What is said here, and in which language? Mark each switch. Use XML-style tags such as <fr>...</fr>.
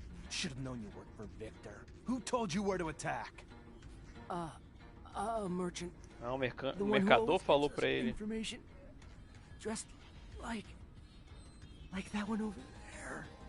<en>Should have known you worked for Victor. Who told you where to attack? A merchant.</en> <pt>Ah, o mercador falou pra ele.</pt> <en>Information. Dressed like that one over there.</en>